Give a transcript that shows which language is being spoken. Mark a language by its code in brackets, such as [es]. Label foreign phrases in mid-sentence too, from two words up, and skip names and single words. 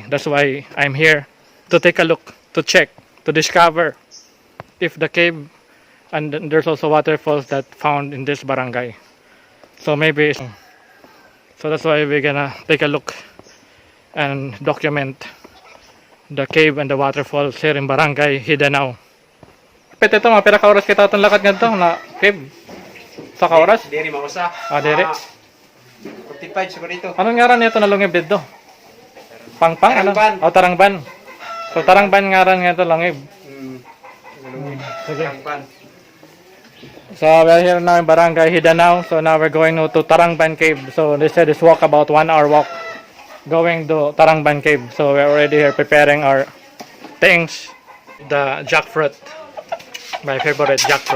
[en] That's why I'm here to take a look, to check, to discover if the cave, and then there's also waterfalls that found in this barangay. So maybe, so that's why we're gonna take a look and document the cave and the waterfalls here in Barangay JIDANAO. [war] Pwede ito mga pira ka oras kita itong lakad nga na cave. Sa ka oras? Diri mausa. Diri. 45 siguro dito. Anong ngaran nito na lungib dito? Pangpang? Tarangban. Ano? Tarangban. So tarangban ngaran nga ito lungib. Sige. Tarangban. [en] So we're here now in Barangay JIDANAO. So now we're going to Tarangban Cave. So they said it's walk about 1 hour walk going to Tarangban Cave. So we're already here preparing our things. The jackfruit. My favorite jackfruit.